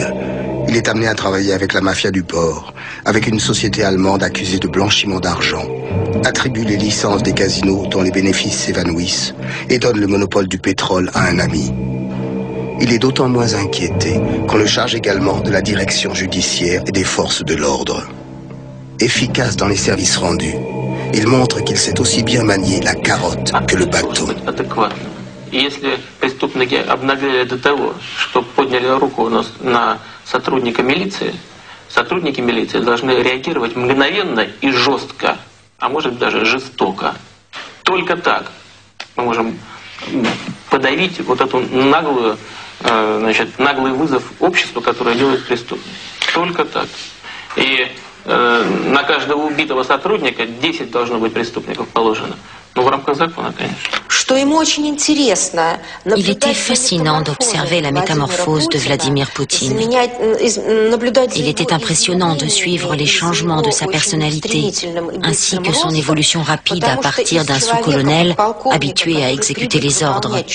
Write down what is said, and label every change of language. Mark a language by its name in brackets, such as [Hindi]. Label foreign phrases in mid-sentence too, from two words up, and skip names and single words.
[French] Il est amené à travailler avec la mafia du port, avec une société allemande accusée de blanchiment d'argent, attribue les licences des casinos dont les bénéfices s'évanouissent et donne le monopole du pétrole à un ami. Il est d'autant moins inquiété qu'on le charge également de la direction judiciaire et des forces de l'ordre. Efficace dans les services rendus, il montre qu'il sait aussi bien manier la carotte que le bâton. [Russian] Если преступники обнаглели до того, что подняли руку на сотрудника милиции, сотрудники милиции должны реагировать мгновенно и жестко, а может даже жестоко. Только так мы можем подавить вот эту наглый вызов обществу, которое делает преступник. Только так. И на каждого убитого сотрудника 10 должно быть преступников положено. Ну, в рамках закона, конечно. [French] Il était fascinant d'observer la métamorphose de Vladimir Poutine. Il était impressionnant de suivre les changements de sa personnalité, ainsi que son évolution rapide à partir d'un sous-colonel habitué à exécuter les ordres.